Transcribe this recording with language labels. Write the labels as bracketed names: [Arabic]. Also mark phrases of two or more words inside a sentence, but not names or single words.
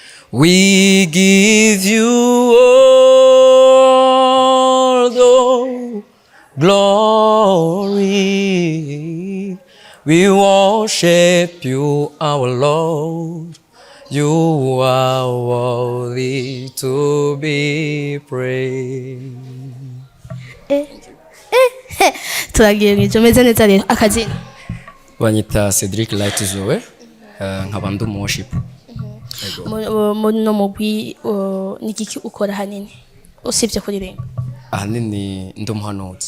[English] We give you all the glory. We worship you, our Lord. You are worthy to be praised. [Rundi] turagiye mw'ijoro meze neza rero akazina Banyita Cedric Light Zoe, nkaba ndi worship. no mugwi nigiki ukora hanini usibye kuririmba Ahanini ndi umuhanuzi.